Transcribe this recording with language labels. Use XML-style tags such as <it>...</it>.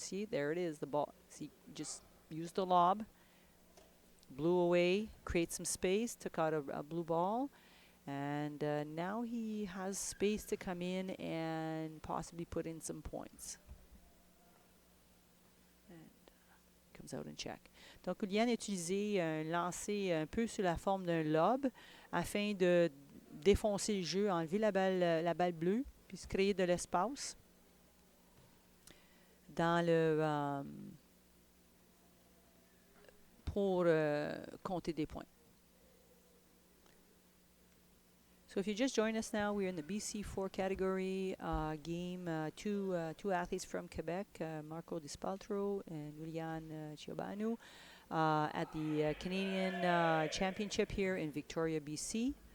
<en>See, there it is, the ball. See, just used the lob, blew away, create some space, took out a blue ball. And now he has space to come in and possibly put in some points. And comes out and check.</en> <fr>Donc, Iulian a utilisé un lancer un peu sous la forme d'un lob afin de défoncer le jeu, enlever la balle bleue, puis se créer de l'espace dans pour compter des points.</fr> <en>So if you just joined us now, we're in the BC4 category game. Two athletes from Quebec, Marco Dispaltro and Iulian Ciobanu, at the Canadian Championship here in Victoria, BC.</en>